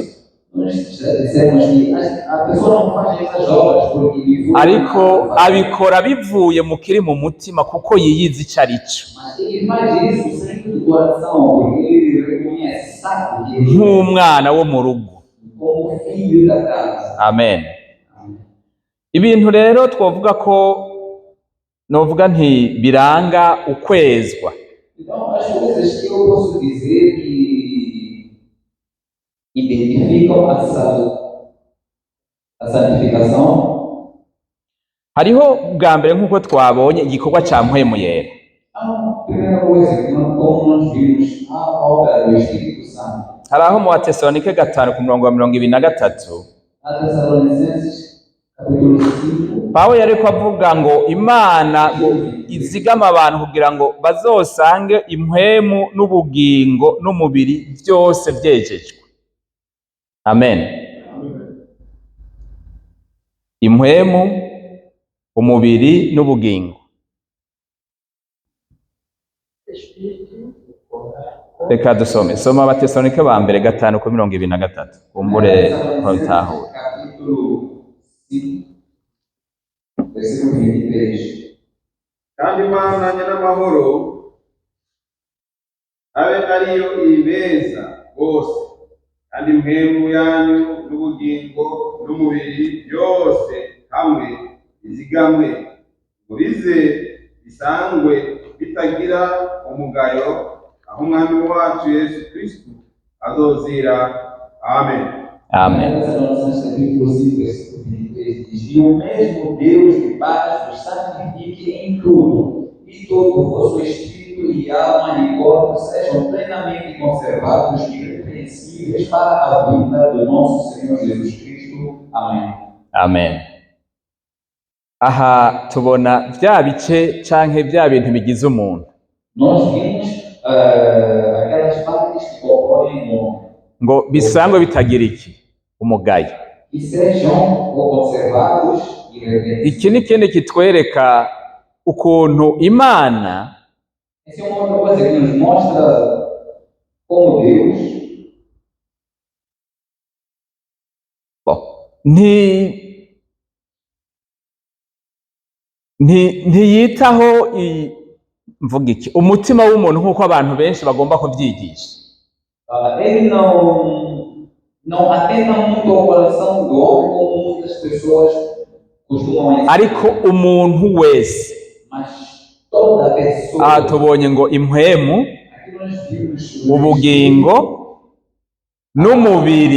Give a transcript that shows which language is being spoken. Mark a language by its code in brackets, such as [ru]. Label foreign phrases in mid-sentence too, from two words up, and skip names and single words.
[pt] Nós já dissemos que a pessoa não faz essas obras porque vive. [rn] ariko abikora bivuye mu kiri mu mutima kuko yiyizi ico ari cyo, [pt] Mas ele faz isso sem do coração, porque ele reconhece, sabe que ele [rn] nk'umwana wo mu rugo. [pt] como filho da casa. [rn] Amen. Ibintu rero twovuga ko novuga nti biranga ukwezwa [pt] Então, as coisas que eu posso dizer que identificam a santificação. [rn] hariho bwa mbere nk'uko twabonye igikorwa ca mpwemu yera. [pt] Então, primeira coisa, como nós vimos, a obra do Espírito Santo. [rn] Hari aho mu Batesalonike 5:23 [pt] A Tessalonicenses, capítulo 5, [rn] Pawulo yariko avuga ngo Imana ngo izigama abantu kugira ngo bazosange impwemu n'ubugingo n'umubiri byose vyejejwe. Amen. Impwemu, umubiri n'ubugingo. Reka dusome. Soma Abatesalonike ba mbere 5:23. Kumbure ko bitahura. [pt] capítulo 5, versículo 23. [rn] kandi Imana nyenamahoro abe ariyo ibeza bose, kandi impwemu yanyu n'ubugingo n'umubiri byose hamwe bizigamwe ngo bize bisangwe bitagira umugayo, aho umwami wacu Yesu Kristo azozira. Amen. Amen. [pt] Tessalonicenses capítulo 5, versículo 23 diz: E o mesmo Deus de paz vos santifique em tudo, e todo o vosso espírito e alma e corpo sejam plenamente conservados e irrepreensíveis para a vinda do nosso Senhor Jesus Cristo. Amém. [rn] Amen. Aha tubona vya bice canke vya bintu bigize umuntu [pt] Nós vimos aquelas partes que compõem o homem, [rn] ngo bisangwe bitagira iki umugayo. [pt] que sejam conservados e irrepreensíveis. [rn] Iki ni kindi kitwereka ukuntu Imana [pt] Essa é uma outra coisa que nos mostra como Deus [rn] ntiyitaho mvuga iki umutima w'umuntu nk'uko abantu benshi bagomba kubyigisha. [pt] ele não atenta muito ao coração do homem como muitas pessoas costumam ensinar. [rn] Ariko umuntu wese [pt] Mas toda pessoa, [rn] aha tubonye ngo impwemu, [pt] aqui nós vimos [rn] ubugingo n'umubiri